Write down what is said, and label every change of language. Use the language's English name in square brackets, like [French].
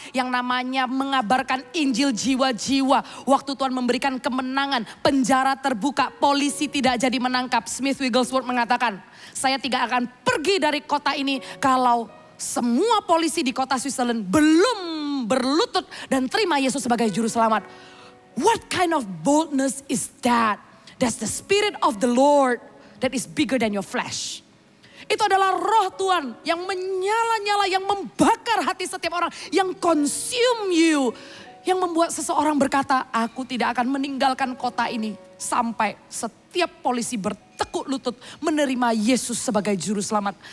[Indonesian] Yang namanya mengabarkan Injil jiwa-jiwa. Waktu Tuhan memberikan kemenangan, penjara terbuka, polisi tidak jadi menangkap. Smith Wigglesworth mengatakan, saya tidak akan pergi dari kota ini kalau semua polisi di kota Switzerland belum berlutut dan terima Yesus sebagai juru selamat. [English] What kind of boldness is that? That's the spirit of the Lord that is bigger than your flesh. [Indonesian] Itu adalah roh Tuhan yang menyala-nyala, yang membakar hati setiap orang, yang [English] consume you. [Indonesian] Yang membuat seseorang berkata, aku tidak akan meninggalkan kota ini sampai setiap polisi bertekuk lutut menerima Yesus sebagai juru selamat.